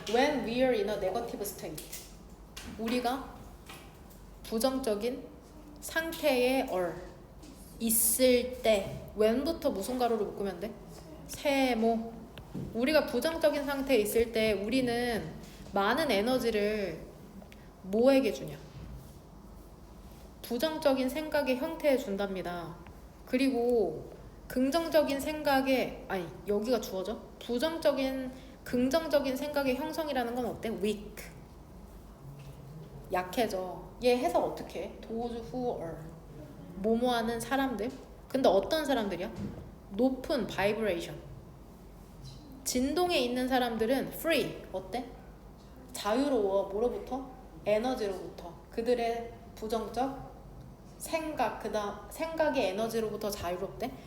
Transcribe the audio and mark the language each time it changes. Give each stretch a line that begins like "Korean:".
English: When we are in a negative state.
Korean: 우리가 부정적인 상태에 있을 때 when부터 무슨 가로로 묶으면 돼? 세모. 우리가 부정적인 상태에 있을 때 우리는 많은 에너지를 뭐에게 주냐? 부정적인 생각의 형태에 준답니다. 그리고 긍정적인 생각에 여기가 주어져? 긍정적인 생각의 형성이라는 건 어때? weak. 약해져. 얘 해석 어떻게 해?
English: those who are
Korean: 뭐뭐하는 사람들. 근데 어떤 사람들이야? 높은 vibration. 진동에 있는 사람들은 free. 어때? 자유로워. 뭐로부터? 에너지로부터. 그들의 부정적 생각의 에너지로부터 자유롭대?